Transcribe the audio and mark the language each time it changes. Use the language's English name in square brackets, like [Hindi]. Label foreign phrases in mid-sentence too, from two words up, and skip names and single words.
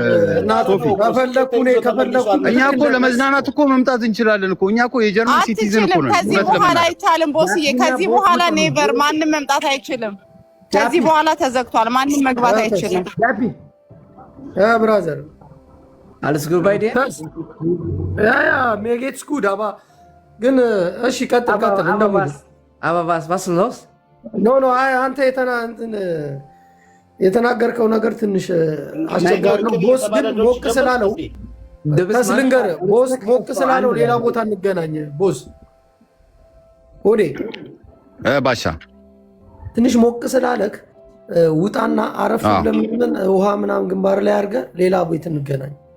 [Amharic] ከፈለኩ እኛ እኮ ለመዝናናት እኮ መምጣት እንችላለን እኮ እኛ እኮ የጀርመን ሲቲዝን እኮ ነው ከዚህ በኋላ አይቻልም ቦስዬ ከዚህ በኋላ ኔቨር ማንንም መምጣት አይችልም ከዚህ በኋላ ተዘግቷል ማንንም መግባት አይችልም ብራዘር [German] alles gut bei dir ja mir geht's gut aber [Amharic] ግን እሺ ቀጥል እንደምን [German] aber was los [Amharic] ኖ አንተ የተናገርከው ነገር ትንሽ አስቸጋሪ ነው ቦስ ግን ሞቅ ስላለው ተስልንገር ቦስ ሞቅ ስላለው ሌላ ቦታ እንገናኝ ቦስ ሆዴ ባሻ ትንሽ ሞቅ ስላለክ ውጣና አረፍ ለምን ውሃ ምናምን ግንባር ላይ አድርገ ሌላ ቤት እንገናኝ